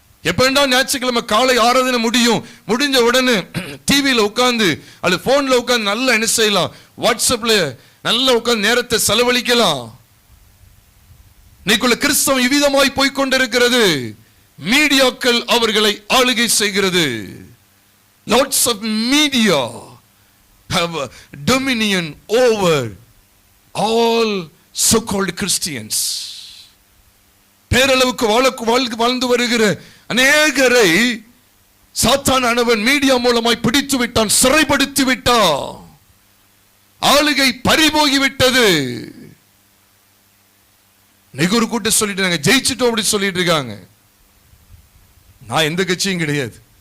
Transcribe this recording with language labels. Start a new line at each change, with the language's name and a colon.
Tamil: எப்படா ஞாயிற்றுக்கிழமை காலை ஆராதனை முடியும், முடிஞ்ச உடனே டிவியில உட்கார்ந்து அல்லது போன்ல உட்கார்ந்து நல்லா என்ன செய்யலாம், வாட்ஸ்அப்ல நல்லா உட்கார்ந்து நேரத்தை செலவழிக்கலாம். இன்னைக்குள்ள கிறிஸ்தவம் இவ்விதமாய் போய்கொண்டிருக்கிறது. மீடியாக்கள் அவர்களை ஆளுகை செய்கிறது.
English: Lots of media have a dominion over all so-called Christians.
Tamil: பேரளவுக்கு வாழ்ந்து வருகிற அநேகரை சாத்தானானவன் மீடியா மூலமாய் பிடித்து விட்டான், சிறைப்படுத்தி விட்டான். ஆளுகை பறிபோகி விட்டது. ஒரு கூட்டம் சொல்லிட்டு ஜெயிச்சிட்டோம் அப்படி சொல்லிட்டு இருக்காங்க. நான் எந்த கட்சியும் கிடையாது.